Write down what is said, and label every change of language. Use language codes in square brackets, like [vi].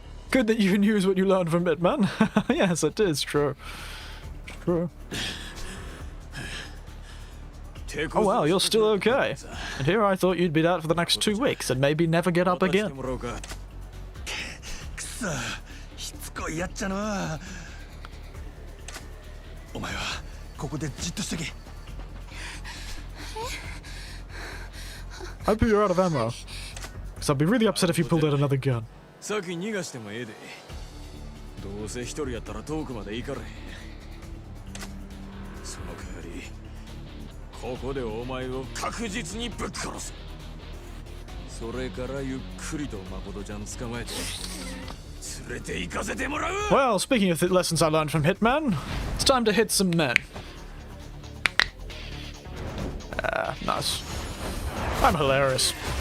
[en] Good that you can use what you learned from Hitman. Yes, it is true. True. Oh well, you're still okay. And here I thought you'd be out for the next 2 weeks and maybe never get up again. [ja] くそしつこいやっちゃのお前はここでじっとしとけ [en] Hope you're out of ammo. Because I'd be really upset if you pulled out another gun. [ja] 先逃がしてもええで。どうせ一人やったら遠くまで行かれへん。その代わり、ここでお前を確実にぶっ殺す。それからゆっくりと誠ちゃん捕まえて連れて行かせてもらう。 [en] Well, speaking of the lessons I learned from Hitman, it's time to hit some men. Nice. I'm hilarious.